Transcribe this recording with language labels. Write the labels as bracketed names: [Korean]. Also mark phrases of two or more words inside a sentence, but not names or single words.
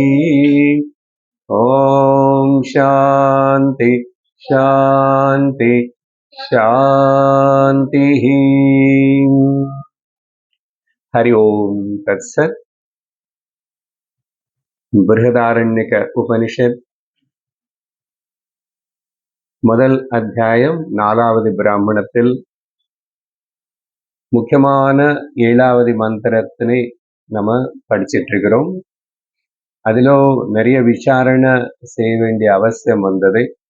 [Sanskrit] ॐ शान्ति शान्ति शान्तिः। हरि ओम् तत्सत्। [Tamil] बृहदारण्यक उपनिषद முதல் அத்தியாயம் 4வது பிராமணத்தில் முக்கியமான 7வது மந்திரத்தினை நம்ம படிச்சிட்டு இருக்கிறோம். அதிலோ நிறைய விசாரணை செய்ய வேண்டிய அவசியம் வந்தது.